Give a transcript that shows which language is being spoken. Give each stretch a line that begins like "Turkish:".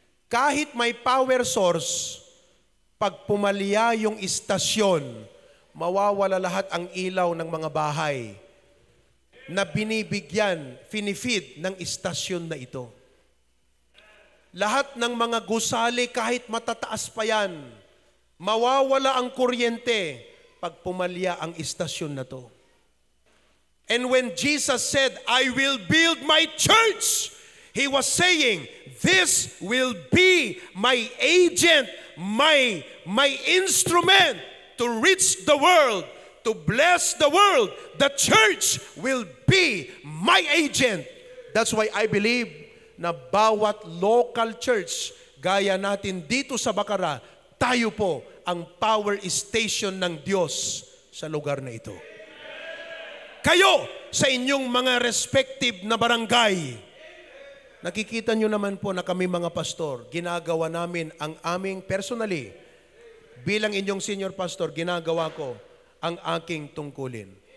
Filipino: Kahit may power source, pag pumalya yung istasyon, mawawala lahat ang ilaw ng mga bahay na binibigyan, finifeed ng istasyon na ito. Lahat ng mga gusali, kahit matataas pa yan, mawawala ang kuryente pag pumalya ang istasyon na to.
English: And when Jesus said, I will build my church, He was saying, this will be my agent, my instrument to reach the world, to bless the world. The church will be my agent. That's why I believe
Filipino: na bawat local church, gaya natin dito sa Bacara, tayo po ang power station ng Diyos sa lugar na ito. Kayo sa inyong mga respective na barangay, nakikita nyo naman po na kami mga pastor, ginagawa namin ang aming personally, bilang inyong senior pastor, ginagawa ko ang aking tungkulin.